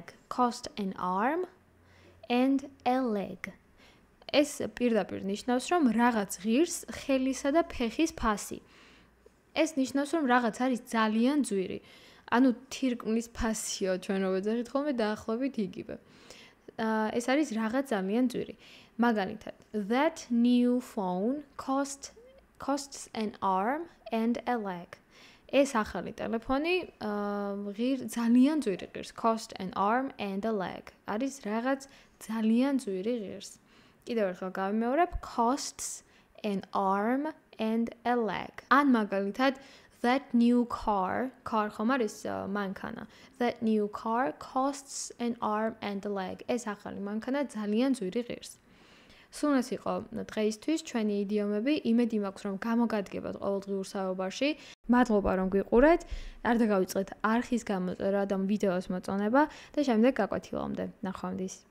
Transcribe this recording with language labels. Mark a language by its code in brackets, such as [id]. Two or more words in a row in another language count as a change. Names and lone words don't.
[en] Cost an arm and a leg. [ka] ეს პირდაპირ ნიშნავს, რომ რაღაც ღირს ხელისა და ფეხის ფასი. ეს ნიშნავს, რომ რაღაც არის ძალიან ძვირი. ანუ თირკმლის ფასიო, ჩვენ რო ვეძახით ხოლმე დაახლოებით იგივე. ეს არის რაღაც ძალიან ძვირი. მაგალითად, [en] that new phone costs an arm and a leg. [ka] ეს ახალი ტელეფონი ძალიან ძვირი ღირს. [en] Cost an arm and a leg. [ka] არის რაღაც ძალიან ძვირი ღირს. კიდევ ერთხელ გავიმეორებ, [en] costs an arm and a leg. [ka] ან მაგალითად, [en] that new car [ka] ხომ არის მანქანა. [en] That new car costs an arm and a leg. [ka] ეს ახალი მანქანა ძალიან ძვირი ღირს. სულ ეს იყო დღეისთვის ჩვენი იდიომები. იმედი მაქვს, რომ გამოგადგებათ ყოველდღიურ საუბარში. მადლობა, რომ გვიყურეთ. არ დაგავიწყეთ არხის გამოწერა და ვიდეოს მოწონება და შემდეგ გაკვეთილამდე. ნახვამდის.